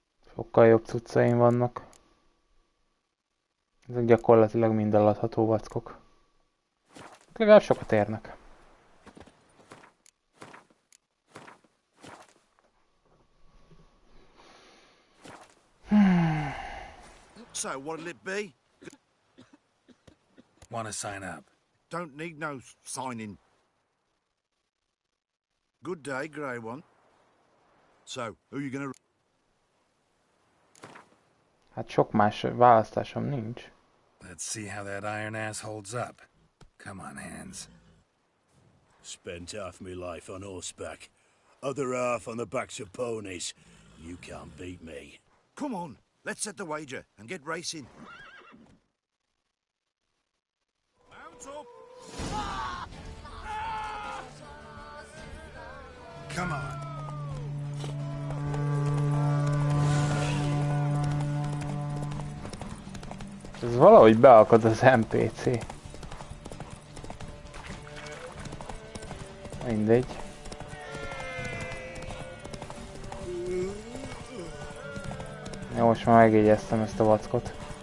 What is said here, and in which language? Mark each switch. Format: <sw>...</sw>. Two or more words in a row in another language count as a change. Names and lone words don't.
<hu>Sokkal jobb cuccaim vannak. Ezek gyakorlatilag mind eladható vackok. Legalább sokat érnek.</hu> <en>So, what'll it be? Want to sign up? Don't need no signing. Good day, Grey One. So, who you gonna...</en> <hu>Hát sok más választásom nincs.</hu> <en>Let's see how that iron ass holds up. Come on, hands. Spent half my life on horseback, other half on the backs of ponies. You can't beat me. Come on, let's set the wager and get racing. Mount up! Come on.</en> <hu>Ez valahogy beakad az NPC. Mindegy. Jó, most már megjegyeztem ezt a vackot.</hu>